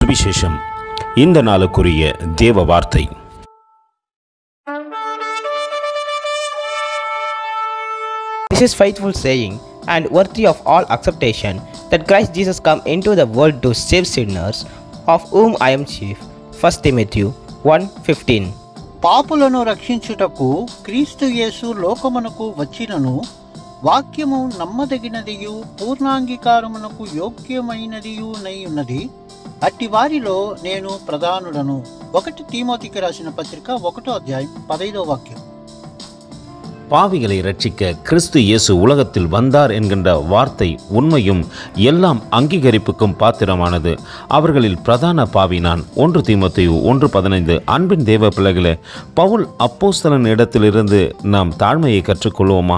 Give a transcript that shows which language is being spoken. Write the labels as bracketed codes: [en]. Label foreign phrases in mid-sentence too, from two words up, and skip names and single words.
[ta] சுவிசேஷம். இந்த நாளுக்குரிய தேவ வார்த்தை. [en] This is faithful saying and worthy of all acceptation that Christ Jesus come into the world to save sinners, of whom I am chief. 1 Timothy 1:15. [te] పాపులను రక్షించుటకు క్రీస్తు యేసు లోకమునకు వచ్చినను, వాక్యము నమ్మదగినదియు పూర్ణాంగీకారమునకు యోగ్యమైనదియు నై ఉన్నది. అట్టి వారిలో నేను ప్రధానుడను. 1 తీమోతికి రాసిన పత్రిక 1వ అధ్యాయం 15వ వాక్యం. [ta] பாவிகளை ரட்சிக்க கிறிஸ்து இயேசு உலகத்தில் வந்தார் என்கின்ற வார்த்தை உண்மையும் எல்லாம் அங்கீகரிப்புக்கும் பாத்திரமானது. அவர்களில் பிரதான பாவி நான். 1 தீமோத்தேயு 1:15. அன்பின் தேவ பிள்ளைகளே, பவுல் அப்போஸ்தலன் இடத்திலிருந்து நாம் தாழ்மையை கற்றுக்கொள்வோமா?